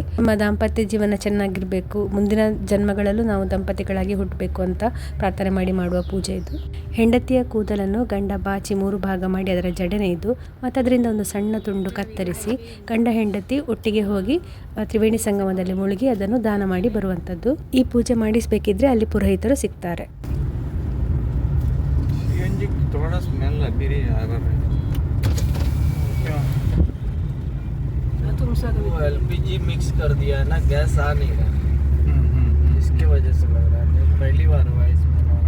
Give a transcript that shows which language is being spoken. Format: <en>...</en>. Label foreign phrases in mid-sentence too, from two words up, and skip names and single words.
<kn>ನಮ್ಮ ದಾಂಪತ್ಯ ಜೀವನ ಚೆನ್ನಾಗಿರಬೇಕು, ಮುಂದಿನ ಜನ್ಮಗಳಲ್ಲೂ ನಾವು ದಂಪತಿಗಳಾಗಿ ಹುಟ್ಟಬೇಕು ಅಂತ ಪ್ರಾರ್ಥನೆ ಮಾಡಿ ಮಾಡುವ ಪೂಜೆ ಇದು. ಹೆಂಡತಿಯ ಕೂದಲನ್ನು ಗಂಡ ಬಾಚಿ 3 ಭಾಗ ಮಾಡಿ ಅದರ ಜಡೆ ನೇಯ್ದು ಮತ್ತು ಅದರಿಂದ ಒಂದು ಸಣ್ಣ ತುಂಡು ಕತ್ತರಿಸಿ ಗಂಡ ಹೆಂಡತಿ ಒಟ್ಟಿಗೆ ಹೋಗಿ ತ್ರಿವೇಣಿ ಸಂಗಮದಲ್ಲಿ ಮುಳುಗಿ ಅದನ್ನು ದಾನ ಮಾಡಿ ಬರುವಂಥದ್ದು. ಈ ಪೂಜೆ ಮಾಡಿಸಬೇಕಿದ್ರೆ ಅಲ್ಲಿ ಪುರೋಹಿತರು ಸಿಗ್ತಾರೆ.</kn> <hi>LPG मिक्स कर दिया है ना, गैस आ नहीं रहा, इसके वजह से लग रहा है। पहली बार हुआ इसमें।</hi>